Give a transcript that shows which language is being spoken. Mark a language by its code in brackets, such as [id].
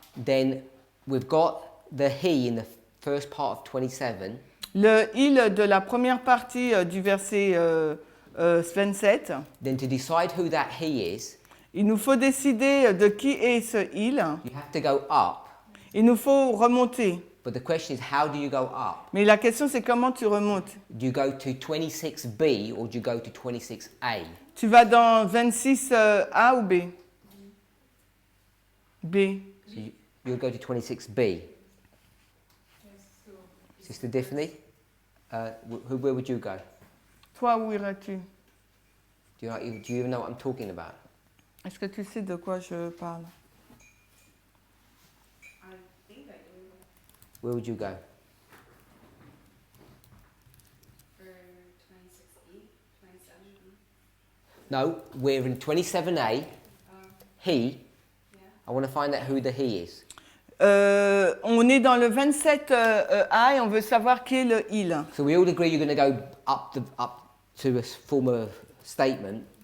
[en] then we've got the he in the first part of 27, [fr] le il de la première partie du verset 27, [en] then to decide who that he is, [fr] il nous faut décider de qui est ce il. [en] you have to go up. [fr] Il nous faut remonter. [en] But the question is, how do you go up? [fr] Mais la question c'est comment tu remontes. [en] Do you go to 26B or do you go to 26A? [fr] Tu vas dans 26A ou B? [en] B. So you'll go to 26B. Sister Tiffany, where would you go? [fr] Toi, où iras-tu? [en] Do you even know what I'm talking about? [fr] Est-ce que tu sais de quoi je parle? [en] I think I do. Where would you go? For 26E, 27. No, we're in 27A. He. Yeah. I want to find out who the he is. [fr] On est dans le 27A et on veut savoir qui est le il. [en] So we all agree you're going to go up to a form of statement.